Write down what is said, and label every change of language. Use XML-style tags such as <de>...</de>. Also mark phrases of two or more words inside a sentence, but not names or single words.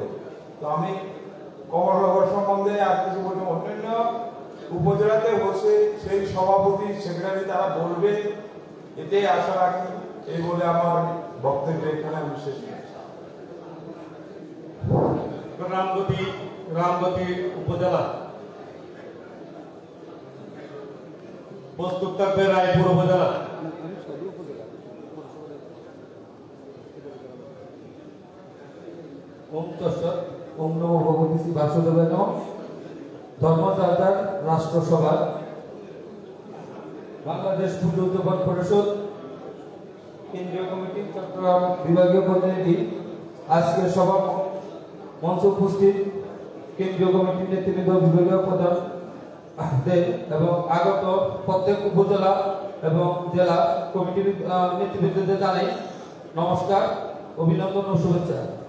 <bn>তো আমি কমলনগর সম্বন্ধে আর কিছু বলতে, অন্যান্য উপজেলাতে বসে সেই সভাপতি সেক্রেটারি তারা বলবে, এটাই আশা রাখি। এই বলে আমার বক্তব্য এখানে আমি শেষ করছি। রামগতি উপজেলা প্রস্তুত থাকবে রায়পুর উপজেলা।</bn> <sa>ওম তৎসৎ। ওম নমো ভগবতে শ্রী বাসুদেবায় নমঃ।</sa> <bn>ধর্মযাত্রার রাষ্ট্রসভা, বাংলাদেশ পুজো উদ্যাপন পরিষদ, কেন্দ্রীয় কমিটি, চট্টগ্রাম বিভাগীয় প্রতিনিধি, আজকের সভা মঞ্চে উপস্থিত কেন্দ্রীয় কমিটির নেতৃবৃন্দ, বিভাগীয় প্রধান এবং আগত প্রত্যেক উপজেলা এবং জেলা কমিটির নেতৃবৃন্দদের জানাই নমস্কার, অভিনন্দন ও শুভেচ্ছা।</bn>